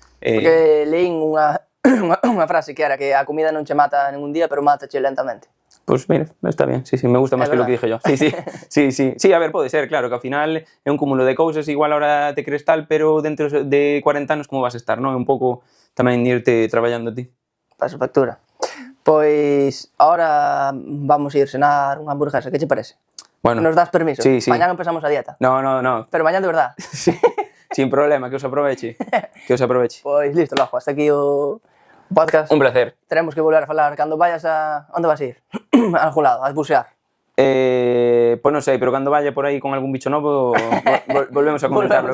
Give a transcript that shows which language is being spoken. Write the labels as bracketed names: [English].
[Galician] Porque leín unha frase que era que a comida non che mata ningún día, pero matache lentamente. [Spanish] Pues mira, está bien, sí, me gusta más que lo que dije yo. [Galician] Sí, a ver, puede ser, claro, que al final é un cúmulo de cousas, igual ahora te crees tal, pero dentro de 40 anos como vas a estar, non? É un pouco tamén irte traballando ti. Paso factura. Pois, ahora vamos a ir cenar unha hamburguesa, que che parece? Bueno, Nos das permiso? sí. [Spanish] Mañana empezamos a dieta. No, Pero mañana de verdad. sin problema, que os aproveche. [Galician] Pois listo, logo, hasta aquí o podcast. Un placer. Teremos que volver a falar cando vayas a... Onde vas a ir? A algún lado, a bucear. Pues non sei, pero cando vaya por aí con algún bicho novo, volvemos a comentarlo.